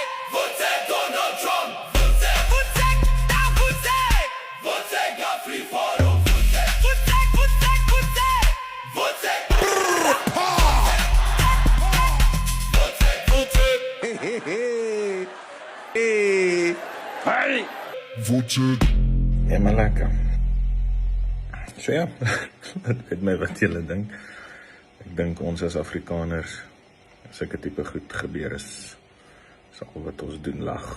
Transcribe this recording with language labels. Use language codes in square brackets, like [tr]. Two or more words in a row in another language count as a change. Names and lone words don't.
[af] Voetek Donald Trump, voetek. Voetek da voetek. Voetek Afriforum, voetek. Voetek, voetek, voetek. Voetek. Ja, maar lekker. So ja, dit weet my wat julle dink. Ek dink ons as Afrikaners, sulke tipe goed gebeur is al wat ons doen lag.